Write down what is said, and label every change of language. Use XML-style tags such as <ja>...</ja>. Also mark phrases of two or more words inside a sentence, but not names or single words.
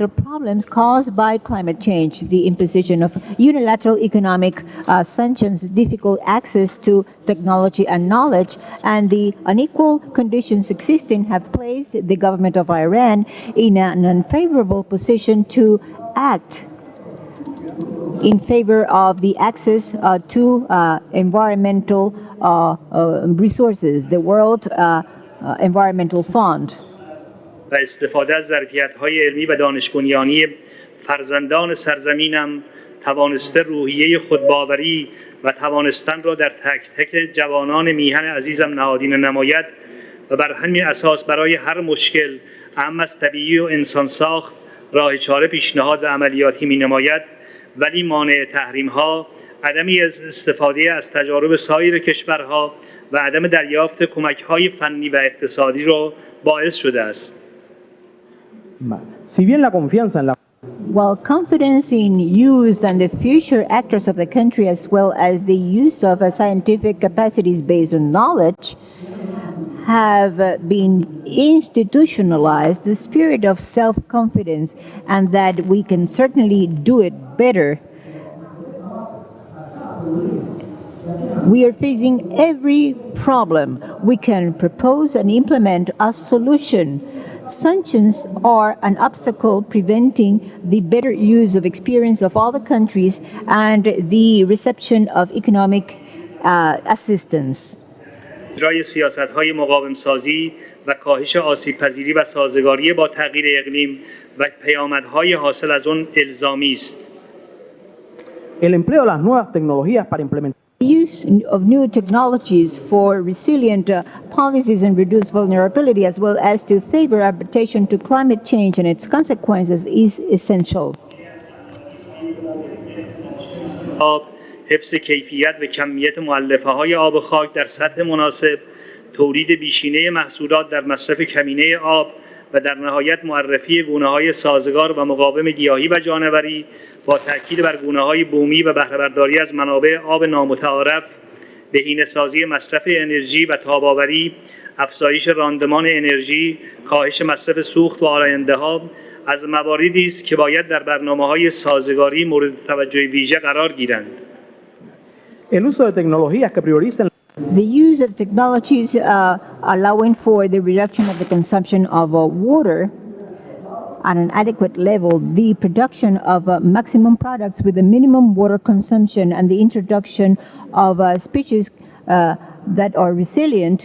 <en>problems caused by climate change, the imposition of unilateral economic sanctions, difficult access to technology and knowledge, and the unequal conditions existing have placed the government of Iran in an unfavorable position to act in favor of the access to environmental resources, the World Environmental Fund.</en> <fa>و استفاده از ظرفیت‌های علمی و دانش بنیانی فرزندان سرزمینم توانسته روحیه خودباوری و توانستن را در تک تک جوانان میهن عزیزم نهادینه نماید و بر همین اساس برای هر مشکل اهم از طبیعی و انسان ساخت راه چاره پیشنهاد و عملیاتی می‌نماید، ولی مانع تحریم‌ها، عدم استفاده از تجارب سایر کشورها و عدم دریافت کمک‌های فنی و اقتصادی را باعث شده است.</fa> <es>Si bien la confianza en la</es> <en>While confidence in youth and the future actors of the country, as well as the use of scientific capacities based on knowledge, have been institutionalized, the spirit of self-confidence, and that we can certainly do it better. We are facing every problem. We can propose and implement a solution. Sanctions are an obstacle preventing the better use of experience of all the countries and the reception of economic assistance.</en> <fa>اجرای سیاست‌های مقاوم‌سازی و کاهش آسیب‌پذیری و سازگاری با تغییر اقلیم و پیامدهای حاصل از آن الزامی است.</fa> <es>el empleo de las nuevas tecnologías para implementar</es> <en>The use of new technologies for resilient policies and reduce vulnerability, as well as to favor adaptation to climate change and its consequences, is essential.</en> <fa>حفظ کیفیت و کمیت مؤلفه‌های آب خاک در سطح مناسب، تولید بیشینه محصولات در مصرف کمینه آب و در نهایت معرفی گونه‌های سازگار و مقاوم گیاهی و جانوری با تاکید بر گونه‌های بومی و بهره برداری از منابع آب نامتعارف، بهینه‌سازی مصرف انرژی و تاب‌آوری، افزایش راندمان انرژی، کاهش مصرف سوخت و آلاینده‌ها از مواردی است که باید در برنامه‌های سازگاری مورد توجه ویژه قرار گیرند.</fa> <es>el uso de tecnologías que prioricen</es> <en>The use of technologies allowing for the reduction of the consumption of water at an adequate level, the production of maximum products with a minimum water consumption, and the introduction of species that are resilient,</en>